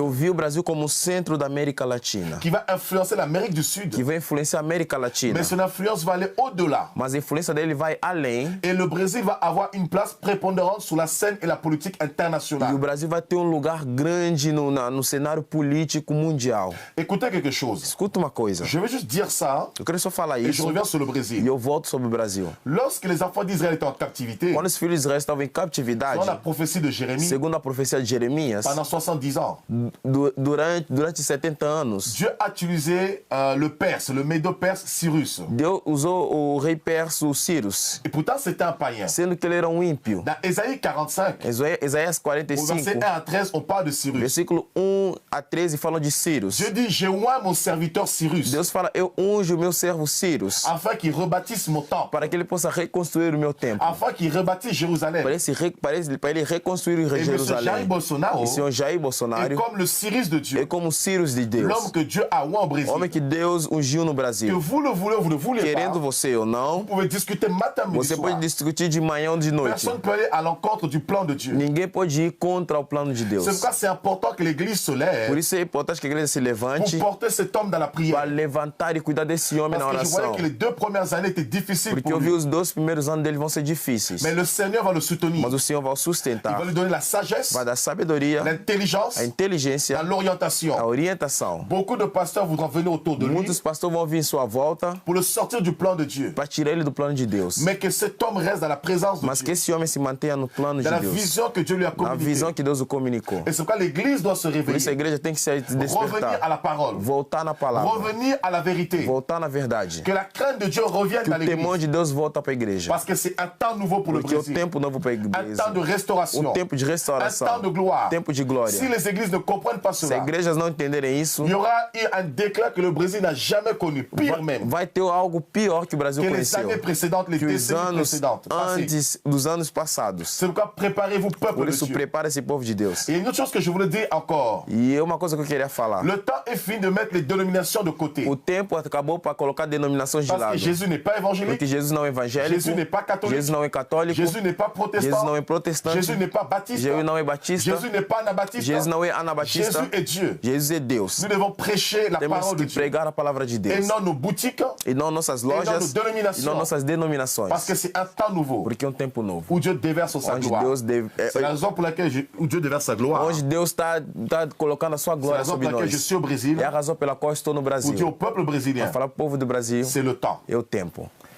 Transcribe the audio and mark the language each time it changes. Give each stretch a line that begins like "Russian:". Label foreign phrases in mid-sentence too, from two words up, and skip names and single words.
Portuguese: Eu vi o Brasil como o centro da América Latina,
French: qui va influencer l'Amérique du
Portuguese: que
French: Sud.
Portuguese: vai influenciar a América Latina.
French: Mais son influence va aller au-delà.
Portuguese: Mas a influência dele vai além
French: Et le Brésil va avoir une place prépondérante sur la scène et la politique
Portuguese: e o
French: internationale.
Portuguese: Brasil vai ter um lugar grande no cenário político mundial.
French: Écoutez quelque chose.
Portuguese: Escuta uma coisa,
French: Je vais juste dire ça
Portuguese: eu quero só falar
French: et je
Portuguese: isso
French: reviens sur le
Portuguese: e
French: Brésil.
Portuguese: eu volto sobre o Brasil.
French: Lorsque les enfants d'Israël étaient en captivité,
Portuguese: Quando os filhos de Israel estavam em
French: dans
Portuguese: captividade,
French: la prophétie de Jérémie,
Portuguese: segundo a profecia de Jeremias,
French: pendant 70 ans,
Portuguese: durante 70 anos,
French: Dieu a utilisé le Perse, le Médo-Perse Cyrus.
Portuguese: Deus usou o rei perso Cyrus,
French: Et pourtant, c'était un païen.
Portuguese: sendo que ele era um ímpio.
French: Dans Ésaïe 45,
Portuguese: Isaías
French: au verset
Portuguese: 45,
French: 1 à 13, on parle de Cyrus.
Portuguese: versículo 1 a 13 falam de Cyrus.
French: Dieu dit, j'ai oint mon serviteur Cyrus,
Portuguese: Deus fala, eu unjo o meu servo Cyrus,
French: afin qu'il rebâtisse mon temple,
Portuguese: para que ele possa reconstruir o meu templo,
French: afin qu'il rebâtisse Jérusalem.
Portuguese: para ele reconstruir reconstruir
French: Et M.
Portuguese: Jerusalém.
French: Jair Bolsonaro
Portuguese: E o senhor Jair
French: est
Portuguese: Bolsonaro
French: comme le Cyrus de
Portuguese: é
French: Dieu,
Portuguese: como o Cyrus de Deus.
French: l'homme que Dieu a oint au Brésil.
Portuguese: Homem que Deus ungiu no
French: Que
Portuguese: Brasil.
French: vous le voulez ou vous ne voulez
Portuguese: Querendo
French: pas,
Portuguese: você ou não,
French: vous pouvez discuter matin, midi,
Portuguese: você
French: soir.
Portuguese: pode discutir de manhã ou de noite.
French: Personne ne peut aller à l'encontre du plan de Dieu.
Portuguese: Ninguém pode ir contra o plano de Deus.
French: C'est pourquoi c'est important que l'Église se lève
Portuguese: Por isso é importante que a igreja se levante
French: pour porter cet homme dans la
Portuguese: para
French: prière.
Portuguese: levantar e cuidar desse homem na
French: Parce que je voyais
Portuguese: oração.
French: que les 2 premières années étaient difficiles
Portuguese: Porque
French: pour
Portuguese: eu vi
French: lui.
Portuguese: os 2 primeiros anos dele vão ser difíceis.
French: Mais le Seigneur va le soutenir.
Portuguese: Mas o Senhor vai o
French: Il
Portuguese: sustentar.
French: va lui donner la sagesse,
Portuguese: Vai dar sabedoria,
French: l'intelligence,
Portuguese: a inteligência,
French: l'orientation.
Portuguese: a orientação.
French: Beaucoup de pasteurs voudront venir autour de lui
Portuguese: Muitos pastores vão vir em sua volta
French: pour le sortir du plan de Dieu.
Portuguese: para tirar ele do plano de Deus.
French: Mais que cet homme reste dans la présence de
Portuguese: Mas que
French: Dieu,
Portuguese: esse homem se mantenha no plano de
French: dans la
Portuguese: Deus.
French: vision que Dieu lui a
Portuguese: Na
French: communiquée.
Portuguese: visão que Deus o comunicou.
French: Et c'est pourquoi l'Église doit se
Portuguese: Por isso a
French: réveiller,
Portuguese: igreja tem que se
French: revenir
Portuguese: despertar.
French: à la parole,
Portuguese: Voltar na palavra.
French: revenir à la vérité.
Portuguese: Voltar na verdade.
French: Que la crainte de Dieu revienne
Portuguese: Que
French: dans
Portuguese: o temor
French: l'Église.
Portuguese: de Deus volta para a igreja.
French: Parce que c'est un temps nouveau pour le
Portuguese: Porque o
French: Brésil.
Portuguese: tempo novo para a
French: Un temps de
Portuguese: igreja.
French: restauration.
Portuguese: O tempo de
French: Un
Portuguese: restauração.
French: temps de gloire.
Portuguese: Tempo de glória.
French: Si les églises ne comprennent pas
Portuguese: Se as
French: cela,
Portuguese: igrejas não entenderem isso,
French: il y aura eu un déclin que le Brésil n'a jamais connu. Pire même
Portuguese: vai ter algo pior que o Brasil
French: que les
Portuguese: conheceu.
French: années précédentes, les
Portuguese: Que os
French: décennies
Portuguese: anos
French: précédentes. passées.
Portuguese: antes dos anos passados.
French: C'est pourquoi préparez-vous, peuple
Portuguese: Por
French: de
Portuguese: isso,
French: Dieu.
Portuguese: prepara esse povo de Deus.
French: Et une autre chose que je voulais dire encore.
Portuguese: E é uma coisa que eu queria falar.
French: Le temps est fini de mettre les dénominations de côté.
Portuguese: O tempo acabou para colocar denominações de
French: Parce que
Portuguese: lado.
French: Jésus n'est pas évangélique.
Portuguese: Porque Jesus não é evangélico,
French: Jésus n'est pas catholique.
Portuguese: Jesus não é católico,
French: Jésus n'est pas
Portuguese: Jesus
French: protestant.
Portuguese: não é protestante,
French: Jésus n'est pas baptiste.
Portuguese: Jesus não é batista,
French: Jésus n'est pas anabaptiste.
Portuguese: Jesus não é anabatista,
French: Jésus est Dieu.
Portuguese: Jesus é Deus.
French: Nous devons prêcher la
Portuguese: Temos
French: parole de
Portuguese: que
French: Dieu.
Portuguese: pregar a palavra de
French: Et
Portuguese: Deus.
French: non nos boutiques.
Portuguese: E não nossas não lojas, nos denominações. e não nossas denominações.
French: Parce que c'est un temps nouveau
Portuguese: Porque é um tempo novo.
French: où Dieu déverse sa
Portuguese: Onde
French: gloire.
Portuguese: Deus,
French: C'est la raison pour laquelle où Dieu déverse sa gloire.
Portuguese: onde Deus está colocando a sua
French: C'est la
Portuguese: glória
French: raison pour
Portuguese: sobre
French: laquelle je
Portuguese: nós.
French: suis au Brésil.
Portuguese: É a razão pela qual estou no
French: Pour dire
Portuguese: Brasil.
French: au peuple brésilien,
Portuguese: Para falar pro povo do Brasil, c'est le temps. é o tempo.